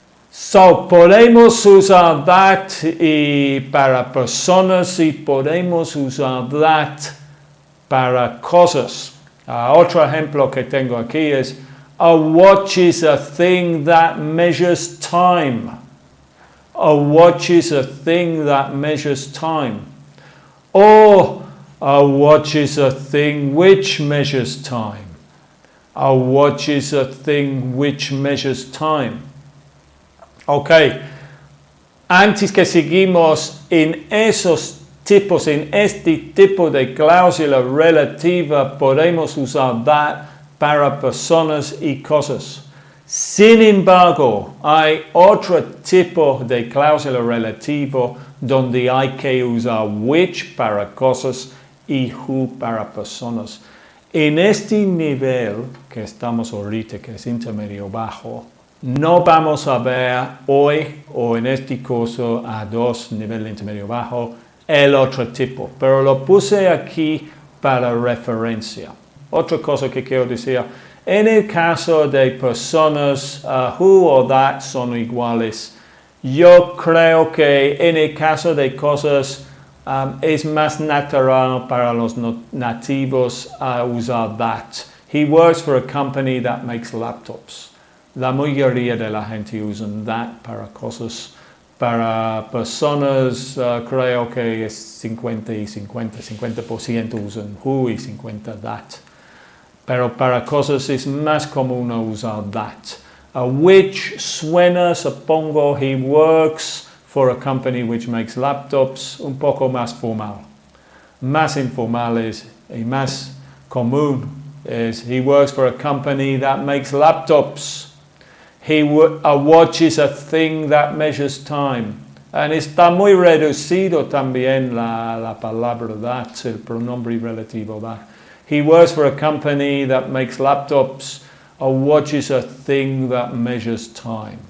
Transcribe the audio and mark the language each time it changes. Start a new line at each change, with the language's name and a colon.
Spanish: So, podemos usar that y para personas y podemos usar that para cosas. Otro ejemplo que tengo aquí es
English: a watch is a thing that measures time. A watch is a thing that measures time. Or a watch is a thing which measures time. A watch is a thing which measures time.
Spanish: Ok, antes que seguimos en esos tipos. En este tipo de cláusula relativa podemos usar that para personas y cosas. Sin embargo, hay otro tipo de cláusula relativa donde hay que usar which para cosas y who para personas. En este nivel que estamos ahorita, que es intermedio bajo, no vamos a ver hoy o en este curso A2, nivel intermedio bajo, el otro tipo, pero lo puse aquí para referencia. Otra cosa que quiero decir, en el caso de personas, who o that son iguales. Yo creo que en el caso de cosas es más natural para los nativos usar that.
English: He works for a company that makes laptops.
Spanish: La mayoría de la gente usa that para cosas. Para personas creo que es 50 y 50. 50% usan who y 50 that. Pero para cosas es más común usar that.
English: Which
Spanish: suena, supongo,
English: he works for a company which makes laptops,
Spanish: un poco más formal. Más informal es, y más común es,
English: he works for a company that makes laptops. A watch is a thing that measures time.
Spanish: And está muy reducido también la palabra that, el pronombre relativo that.
English: He works for a company that makes laptops. A watch is a thing that measures time.